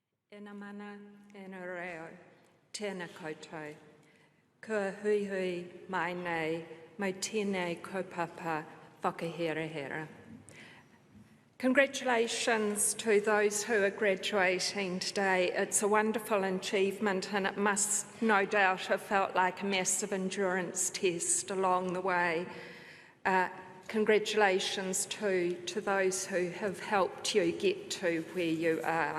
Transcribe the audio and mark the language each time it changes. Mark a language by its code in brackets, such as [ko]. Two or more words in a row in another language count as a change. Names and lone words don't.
[mi] Ena mana, ena reo, tēnā koutou. Kua hui hui mai nei, mo tēnei kaupapa whakaherahera. [en] Congratulations to those who are graduating today. It's a wonderful achievement and it must no doubt have felt like a massive endurance test along the way. Congratulations to those who have helped you get to where you are.